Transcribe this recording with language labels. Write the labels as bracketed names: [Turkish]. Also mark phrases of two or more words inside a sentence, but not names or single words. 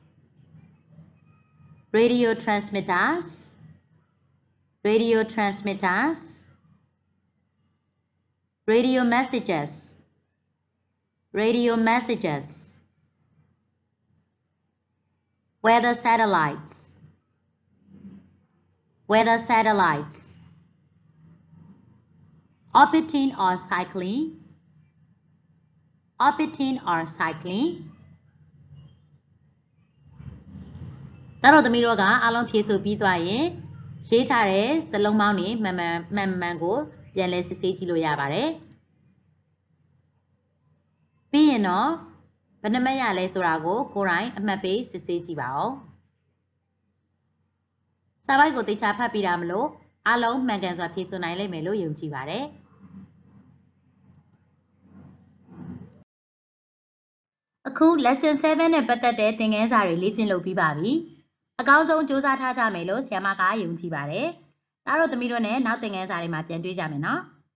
[English] radio transmitters radio transmitters radio messages radio messages weather satellites weather satellites orbiting or cycling orbiting or cycling [Burmese] ဒါတော့သမီးတို့ကအားလုံးဖြည့်ဆိုပြီးသွားရင်ရေးထားတဲ့စလုံးပေါင်းတွေမှန်ကိုပြန်လဲစစ်ဆေးကြည့်လို့ရပါတယ် ပြီးရင်တော့ဘယ်နှမရလဲဆိုတာကိုကိုယ်တိုင်အမှတ်ပေးစစ်ဆေးကြည့်ပါဦးစာပိုက်ကိုသိချဖတ်ပြီးတာမလို့အားလုံးမှန်ကန်စွာဖြည့်ဆိုနိုင်လိမ့်မယ်လို့ယုံကြည်ပါတယ်အခု lesson 7 နဲ့ပတ်သက်တဲ့သင်ခန်းစာတွေလေ့ကျင့်လုပ်ပြီးပါပြီအကောင်းဆုံးစူးစမ်းထားကြမယ်လို့ဆရာမကယုံကြည်ပါတယ်ဒါတော့သမီးတို့နဲ့နောက်သင်ခန်းစာတွေမှာပြန်တွေ့ကြမယ်နော်